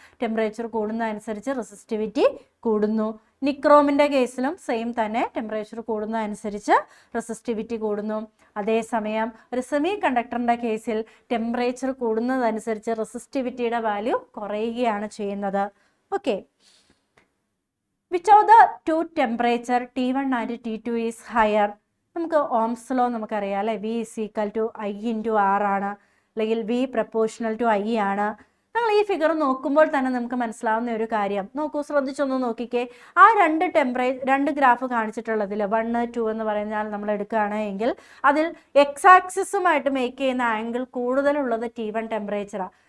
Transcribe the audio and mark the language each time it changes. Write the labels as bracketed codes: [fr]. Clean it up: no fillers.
[ml] Temperature കൂടുന്നതനുസരിച്ച് resistivity കൂടുന്നു. നിക്രോമിൻ്റെ കേസിലും same തന്നെ. ടെമ്പറേച്ചർ കൂടുന്നതനുസരിച്ച് റെസിസ്റ്റിവിറ്റി കൂടുന്നു. അതേസമയം ഒരു സെമി കണ്ടക്ടറിൻ്റെ കേസിൽ ടെമ്പറേച്ചർ കൂടുന്നതനുസരിച്ച് റെസിസ്റ്റിവിറ്റിയുടെ വാല്യൂ കുറയുകയാണ് ചെയ്യുന്നത്. Okay. [en] Which of the two temperature T1 and T2 is higher? [ml] നമുക്ക് ഓംസ് ലോ നമുക്കറിയാം അല്ലേ. V = I × R ആണ്, അല്ലെങ്കിൽ V ∝ I ആണ്. നമ്മൾ ഈ ഫിഗർ നോക്കുമ്പോൾ തന്നെ നമുക്ക് മനസ്സിലാവുന്ന ഒരു കാര്യം നോക്കൂ, ശ്രദ്ധിച്ചൊന്ന് നോക്കിക്കേ. ആ രണ്ട് ഗ്രാഫ് കാണിച്ചിട്ടുള്ളതിൽ 1, 2 എന്ന് പറഞ്ഞാൽ നമ്മൾ എടുക്കുകയാണെങ്കിൽ അതിൽ എക്സ് ആക്സിസുമായിട്ട് മേക്ക് ചെയ്യുന്ന ആംഗിൾ കൂടുതലുള്ളത് T1 ടെമ്പറേച്ചറാണ്.